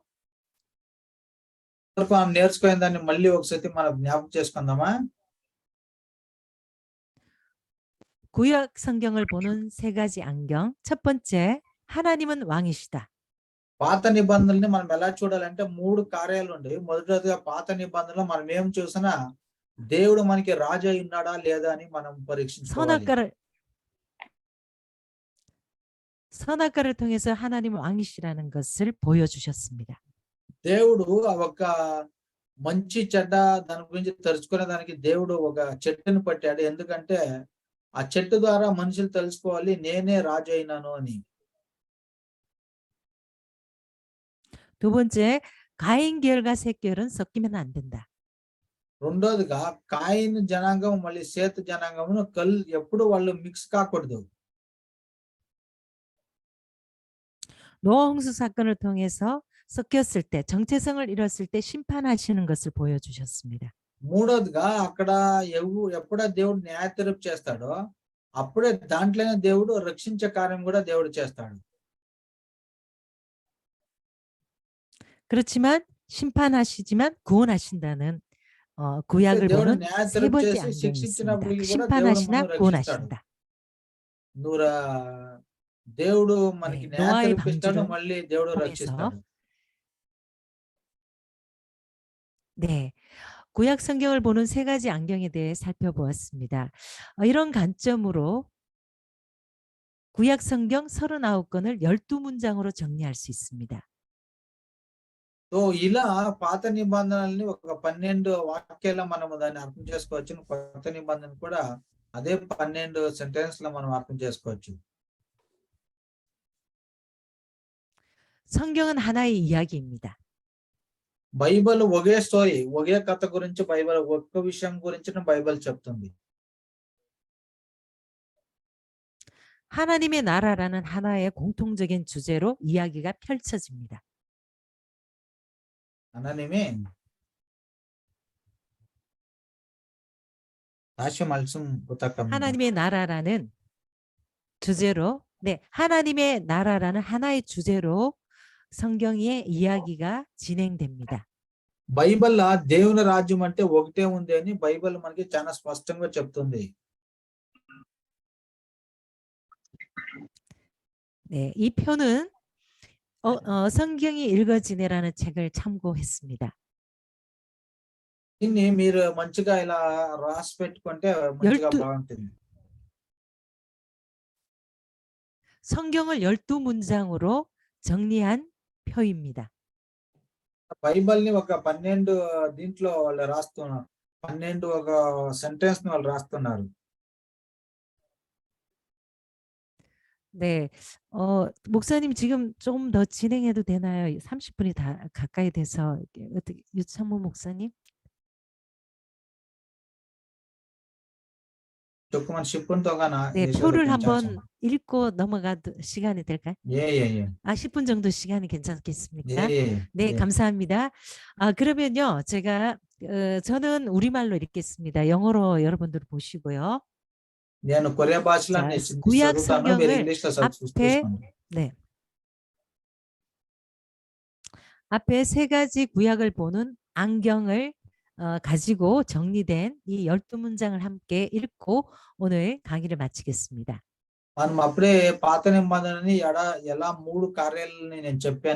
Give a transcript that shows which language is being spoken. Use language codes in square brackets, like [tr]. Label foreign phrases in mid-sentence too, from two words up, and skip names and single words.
[te] మనం నేర్చుకునే దాన్ని మళ్ళీ ఒకసారి మనం జ్ఞాపకం చేసుకుందామా? [ko] 구약 성경을 보는 세 가지 안경. 첫 번째, 하나님은 왕이시다. [te] పాత నిబంధనల్ని మనం ఎలా చూడాలంటే మూడు కార్యాలు ఉండేవి. మొదటిగా పాత నిబంధనలో మనం ఏం చూసినా దేవుడు మనకి రాజు అయి ఉన్నాడా లేదా అని మనం పరీక్షించుకోవాలి. [ko] 선악과를 통해서 하나님은 왕이시라는 것을 보여주셨습니다. [te] దేవుడు ఒక మంచి చెడ్డ దాని గురించి తెలుసుకునే దానికి దేవుడు ఒక చెట్టును పట్టాడు. ఎందుకంటే ఆ చెట్టు ద్వారా మనుషులు తెలుసుకోవాలి నేనే రాజు అయినాను అని. [ko] 두 번째, 가인 계열과 셋 계열은 섞이면 안 된다. [te] రెండోదిగా కాయిన్ జనాంగం మళ్ళీ సేతు జనాంగమును ఎప్పుడు వాళ్ళు మిక్స్ కాకూడదు. [ko] 노아 홍수 사건을 통해서 섞였을 때, 정체성을 잃었을 때 심판하시는 것을 보여주셨습니다. [te] మూడోదిగా అక్కడ ఎప్పుడో దేవుడు న్యాయ తీర్పు చేస్తాడో అప్పుడే దాంట్లోనే దేవుడు రక్షించే కార్యం కూడా దేవుడు చేస్తాడు. [ko] 그렇지만 심판하시지만 구원하신다는 구약을 [te] దేవుడు [ko] 보는 [te] న్యాయ [ko] 세 [te] తీర్పు [ko] 번째 [te] చేసి [ko] 안경이 있습니다. [te] శిక్షించినప్పటికీ కూడా దేవుడు [ko] 심판하시나 [te] మనల్ని రక్షిస్తాడు. [ko] 구원하신다. [te] నువ్వు దేవుడు మనకి [ko] 네, [te] న్యాయ [ko] 노아의 [te] తీర్పిస్తాడు, [ko] 방주를 [te] మళ్ళీ దేవుడు [ko] 통해서 [te] రక్షిస్తాడు. [ko] 네, 구약 성경을 보는 세 가지 안경에 대해 살펴보았습니다. 이런 관점으로 구약 성경 39권을 12문장으로 정리할 수 있습니다. [te] సో ఇలా పాత నిబంధనల్ని ఒక 12 వాక్యాల మనము దాన్ని అర్థం చేసుకోవచ్చు. కొత్త నిబంధన కూడా అదే 12 సెంటెన్స్ లో మనం అర్థం చేసుకోవచ్చు. [ko] 성경은 하나의 이야기입니다. [te] బైబిల్ ఒకే స్టోరీ, ఒకే కథ గురించి బైబిల్ ఒక్క విషయం గురించి బైబిల్ చెప్తుంది. [ko] 하나님의 나라라는 하나의 공통적인 주제로 이야기가 펼쳐집니다. 하나님의 다시 말씀 부탁합니다. 하나님의 나라라는 주제로, 네, 하나님의 나라라는 하나의 주제로 성경의 이야기가 진행됩니다. [te] బైబిల్ దేవుని రాజ్యం అంటే ఒకటే ఉంది అని బైబిల్ మనకి చాలా స్పష్టంగా చెప్తుంది. [ko] 네, 이 표는 성경이 읽어지네라는 책을 참고했습니다. [te] దీన్ని మీరు మంచిగా ఇలా రాసి పెట్టుకుంటే మంచిగా 12 బాగుంటుంది. [ko] 성경을 12문장으로 정리한 표입니다. [te] బైబిల్ ని ఒక 12 దీంట్లో వాళ్ళు రాస్తున్నారు. 12 ఒక సెంటెన్స్ ని వాళ్ళు రాస్తున్నారు. [ko] 네, 목사님 지금 좀 더 진행해도 되나요? 30분이 다 가까이 돼서 어떻게 유창모 목사님? 조금만 10분 동안 네, 해주셔도 표를 한번 괜찮습니다. 읽고 넘어가도 시간이 될까요? 예. 10분 정도 시간이 괜찮겠습니까? 예. 네, 감사합니다. 그러면요, 제가 저는 우리말로 읽겠습니다. 영어로 여러분들 보시고요. [te] నేను కొరియా భాషలో [ko] 자, [te] నేను [ko] 구약 [te] చదువుతాను, మీరు [ko] 성경을 [te] ఇంగ్లీష్ లో [ko] 앞에 [te] చూసుకోండి. [ko] 네. 앞에 세 가지 구약을 보는 안경을 가지고 정리된 이 12문장을 함께 읽고 오늘 강의를 마치겠습니다. [te] మనం అప్పుడే పాత నిబంధనని ఎలా 3 కార్యాలని నేను చెప్పాను.